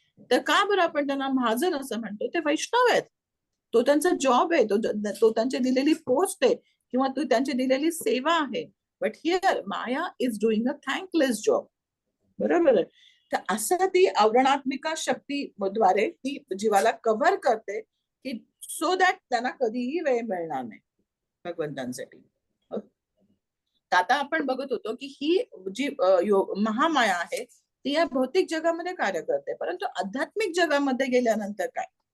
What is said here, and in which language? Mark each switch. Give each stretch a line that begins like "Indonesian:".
Marathi: तर का बरं आपण त्यांना महाजन असं म्हणतो? ते वैष्णव आहेत, तो त्यांचा जॉब आहे, तो त्यांची दिलेली पोस्ट आहे किंवा तो त्यांची दिलेली सेवा आहे.
English: But here Maya is doing a thankless job.
Marathi: बरोबर आहे. तर असं ती आवरणात्मिका शक्तीद्वारे ती जीवाला कव्हर करते की सो दॅट त्यांना कधीही वेळ मिळणार नाही भगवंतांसाठी. आता आपण बघत होतो की ही जी महामाया आहे ती या भौतिक जगामध्ये कार्य करते, परंतु आध्यात्मिक जगामध्ये गेल्यानंतर काय?